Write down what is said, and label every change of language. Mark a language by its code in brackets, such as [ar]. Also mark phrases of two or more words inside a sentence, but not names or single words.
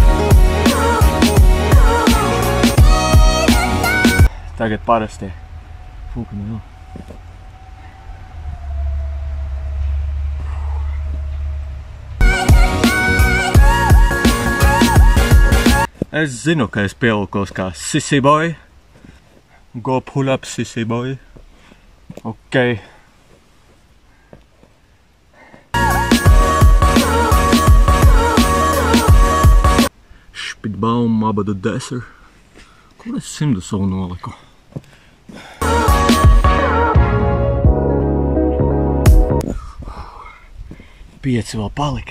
[lv] Tagad parastie. [en] Fucking hell. [lv] Es zinu, ka es pievilkos kā [en] sissy boy. Go pull up, sissy boy. [lv] Ok. Spitbaum, abadu deser. Kur es 100 savu noliku? Pieci vēl palika.